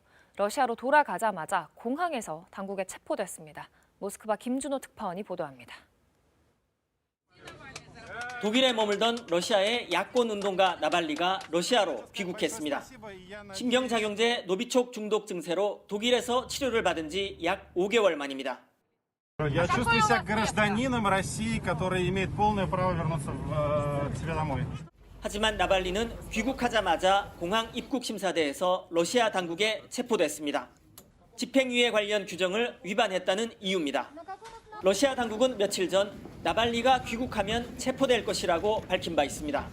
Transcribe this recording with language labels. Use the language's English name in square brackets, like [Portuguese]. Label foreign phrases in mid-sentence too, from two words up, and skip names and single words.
[Korean] 러시아로 돌아가자마자 공항에서 당국에 체포됐습니다. 모스크바 김준호 특파원이 보도합니다. 독일에 머물던 러시아의 야권 운동가 나발리가 러시아로 귀국했습니다. 신경작용제 노비촉 중독 증세로 독일에서 치료를 받은 지 약 5개월 만입니다. [Russian] Я чувствую себя гражданином России, который имеет полное право вернуться к себе домой. [Korean] 하지만 나발리는 귀국하자마자 공항 입국 심사대에서 러시아 당국에 체포됐습니다. 집행유예 관련 규정을 위반했다는 이유입니다. 러시아 당국은 며칠 전 나발리가 귀국하면 체포될 것이라고 밝힌 바 있습니다.